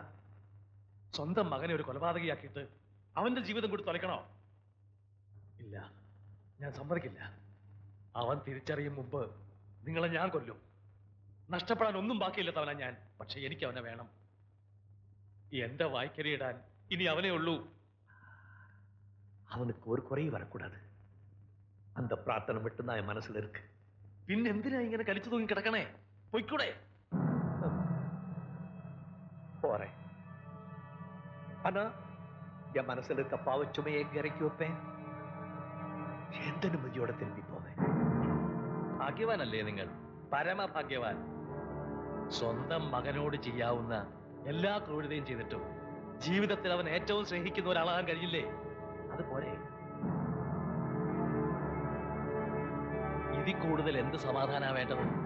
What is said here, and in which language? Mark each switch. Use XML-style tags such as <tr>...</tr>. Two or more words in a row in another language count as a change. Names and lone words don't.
<ml>സ്വന്തം മകനെ ഒരു കൊലപാതകയാക്കിയിട്ട് അവന്റെ ജീവിതം കൂടി തുലയ്ക്കണോ? ഇല്ല, ഞാൻ സമ്മതിക്കില്ല. അവൻ തിരിച്ചറിയും മുമ്പ് നിങ്ങളെ ഞാൻ കൊല്ലും. നഷ്ടപ്പെടാൻ ഒന്നും ബാക്കിയില്ലാത്തവനാ ഞാൻ. പക്ഷെ എനിക്ക് അവനെ വേണം. എന്റെ വായ്ക്കരിയിടാൻ ഇനി അവനേ ഉള്ളൂ.</ml> <ta>அவனுக்கு ஒரு குறையும் வரக்கூடாது. அந்த பிரார்த்தனை மட்டும்தான் என் மனசுல இருக்கு.</ta> <ml>പിന്നെന്തിനാ ഇങ്ങനെ കലിച്ചു തൂങ്ങി കിടക്കണേ? പൊയ്ക്കൂടെ?</ml> <ta>போறேன். ஆனா என் மனசுல இருக்க பாவச்சுமையை எங்க இறக்கி வைப்பேன்? எந்த நிம்மதியோட திரும்பி போவேன்?</ta> <ml>ഭാഗ്യവാനല്ലേ നിങ്ങൾ? പരമഭാഗ്യവാൻ. സ്വന്തം മകനോട് ചെയ്യാവുന്ന എല്ലാ ക്രൂരതയും ചെയ്തിട്ടും ജീവിതത്തിൽ അവൻ ഏറ്റവും സ്നേഹിക്കുന്ന ഒരാളാകാൻ കഴിയില്ലേ? അത് പോരെ? ഇതിൽ കൂടുതൽ എന്ത് സമാധാനാ വേണ്ടത്?</ml>